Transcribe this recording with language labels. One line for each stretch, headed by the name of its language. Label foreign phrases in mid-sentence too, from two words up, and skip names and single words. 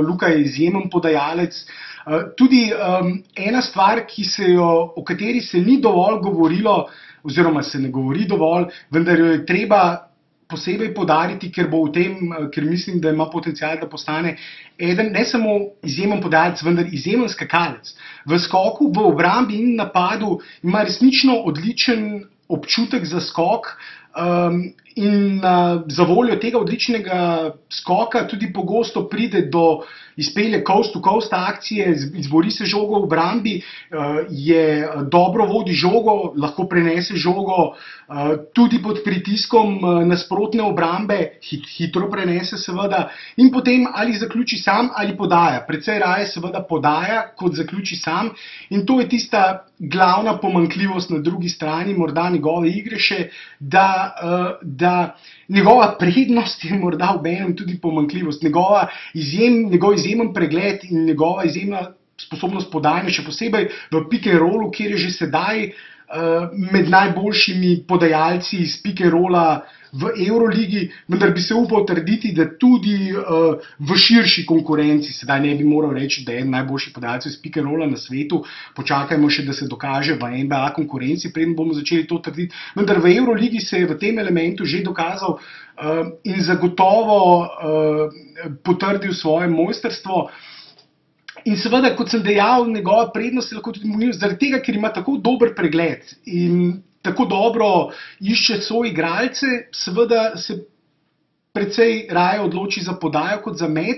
Slovenian: Luka je izjemen podajalec. Tudi ena stvar, o kateri se ni dovolj govorilo, oziroma se ne govori dovolj, vendar jo je treba posebej poudariti, ker mislim, da ima potencial, da postane eden, ne samo izjemen podajalec, vendar izjemen skakalec. V skoku, v obrambi in napadu ima resnično odličen občutek za skok in za voljo tega odličnega skoka tudi pogosto pride do izpelje
English: coast-to-coast
Slovenian: akcije, izbori se žogo v obrambi, dobro vodi žogo, lahko prenese žogo tudi pod pritiskom nasprotne obrambe, hitro prenese seveda in potem ali zaključi sam ali podaja. Precej raje seveda podaja, kot zaključi sam in to je tista glavna pomanjkljivost na drugi strani morda njegove igre še, da njegova prednost je morda obenem tudi pomanjkljivost. Njegov izjemen pregled in njegova izjemna sposobnost podajanja, še posebej v
English: pick and rollu,
Slovenian: kjer je že sedaj med najboljšimi podajalci iz
English: pick and rolla
Slovenian: v Euroligi, vendar bi se upal trditi, da tudi v širši konkurenci, sedaj ne bi moral reči, da je eden najboljših podajalcev iz
English: pick and rolla
Slovenian: na svetu, počakajmo še, da se dokaže v NBA konkurenci, preden bomo začeli to trditi, vendar v Euroligi se je v tem elementu že dokazal in zagotovo potrdil svoje mojstrstvo. In seveda, kot sem dejal, njegova prednost je lahko tudi mobilnost, zaradi tega, ker ima tako dober pregled in tako dobro išče svoje igralce, seveda se precej raje odloči za podajo kot za met.